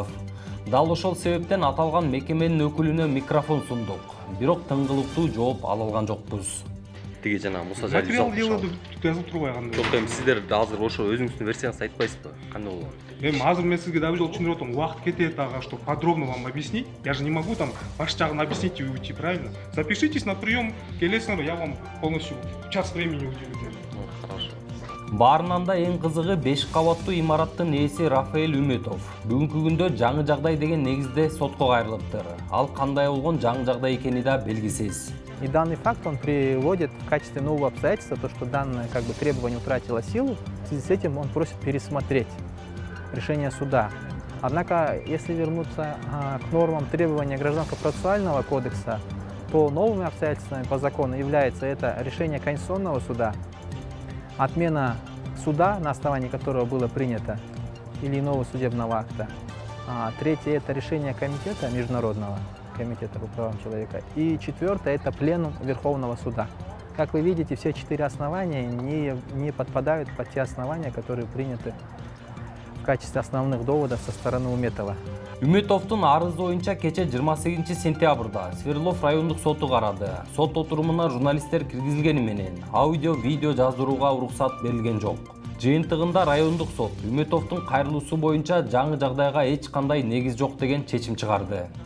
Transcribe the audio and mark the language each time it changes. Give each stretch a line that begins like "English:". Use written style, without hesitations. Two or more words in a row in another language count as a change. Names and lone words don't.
Kyrgyz: Дал ошол себептен аталган мекеменин өкүлүнө микрофон сундук. Бирок тыңгылыктуу жооп ала алган жокпуз. Тиги жана Муса Жалил Материал делоду жазылып турбай кандай. Жок, эми сиздер азыр ошо өзүңүздүн версияңызды айтпайсызбы? Кандай болот? Эми азыр мен сизге дагы жол түшүндүрүп атам. Убакыт кетет ага,
Russian: что подробно вам объяснить. Я же не могу там ваш жагын объяснить и уйти, правильно? Запишитесь на прием, келесиңер, я вам полностью час времени уделю. Хорошо.
Kyrgyz: Баарынан да эң кызыгы 5 кабаттуу имараттын ээси Рафаэль Үмөтов. Бүгүнкү күндө жаңы жагдай деген негизде сотко кайрылыптыр. Ал кандай болгон жаңы жагдай экени да белгисиз.
Russian: И данный факт он приводит в качестве нового обстоятельства, то, что данное требование утратило силу, в связи с этим он просит пересмотреть решение суда. Однако, если вернуться к нормам требования Гражданско-процессуального кодекса, то новыми обстоятельствами по закону является это решение Конституционного суда, отмена суда, на основании которого было принято или иного судебного акта. Третье – это решение комитета международного, комитета по правам человека. И четвертое – это пленум Верховного суда. Как вы видите, все 4 основания не подпадают под те основания, которые приняты в качестве основных доводов со стороны Уметова.
Kyrgyz: Үмөтовдун арызы боюнча кече 28 сентябрда Свердлов райондук соту карады. Сот отурумуна журналисттер киргизилгени менен аудио, видео жаздырууга уруксат берилген жок. Жыйынтыгында райондук сот Үмөтовдун кайрылуусу боюнча жаңы жагдайга эч кандай негиз жок деген чечим чыгарды.